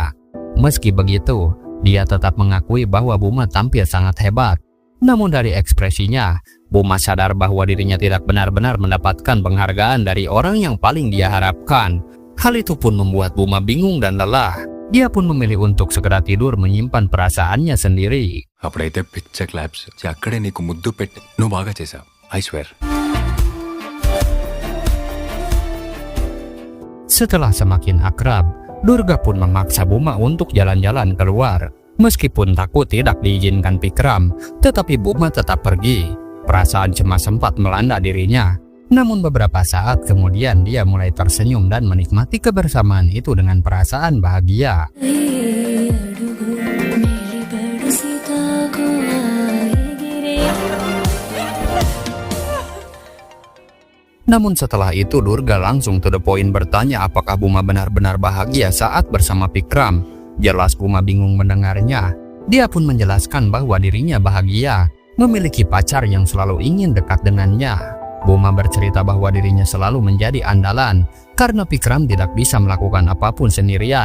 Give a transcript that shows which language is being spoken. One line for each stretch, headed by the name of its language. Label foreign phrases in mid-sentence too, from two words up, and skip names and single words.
Indonesian: Meski begitu, dia tetap mengakui bahwa Buma tampil sangat hebat. Namun dari ekspresinya, Buma sadar bahwa dirinya tidak benar-benar mendapatkan penghargaan dari orang yang paling dia harapkan. Hal itu pun membuat Buma bingung dan lelah. Dia pun memilih untuk segera tidur menyimpan perasaannya sendiri.
Telugu: అప్పుడైతే పిచ్చ క్లాప్స్ అక్కడే నీకు ముద్దు పెట్టి నువ్వు బాగా చేసావు.
English: I swear.
Indonesian: Setelah semakin akrab, Durga pun memaksa Buma untuk jalan-jalan keluar. Meskipun takut tidak diizinkan Pikram, tetapi Buma tetap pergi. Perasaan cemas sempat melanda dirinya. Namun beberapa saat kemudian dia mulai tersenyum dan menikmati kebersamaan itu dengan perasaan bahagia. Namun setelah itu Durga langsung
English: to the point
Indonesian: bertanya apakah Buma benar-benar bahagia saat bersama Pikram. Jelas Buma bingung mendengarnya. Dia pun menjelaskan bahwa dirinya bahagia, memiliki pacar yang selalu ingin dekat dengannya. Buma bercerita bahwa dirinya selalu menjadi andalan karena Pikram tidak bisa melakukan apapun sendirian.